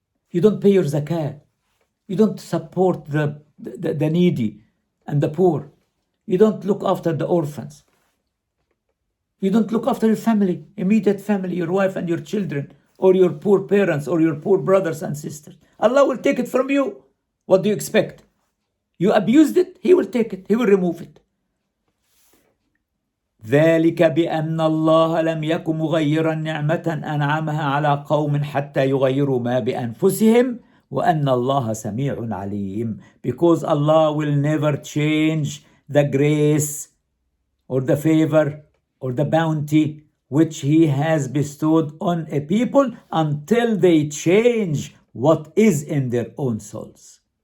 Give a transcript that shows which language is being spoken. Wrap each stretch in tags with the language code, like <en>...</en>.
<en>You don't pay your zakat, you don't support the needy and the poor, you don't look after the orphans, you don't look after your family, immediate family, your wife and your children, or your poor parents, or your poor brothers and sisters. Allah will take it from you. What do you expect? You abused it, He will take it, He will remove it.</en> <ar>ذلك بأن الله لم يكن مغيرا نعمة أنعمها على قوم حتى يغيروا ما بأنفسهم وأن الله سميع عليم.</ar> <en>Because Allah will never change the grace or the favor or the bounty which He has bestowed on a people until they change what is in their own souls.</en>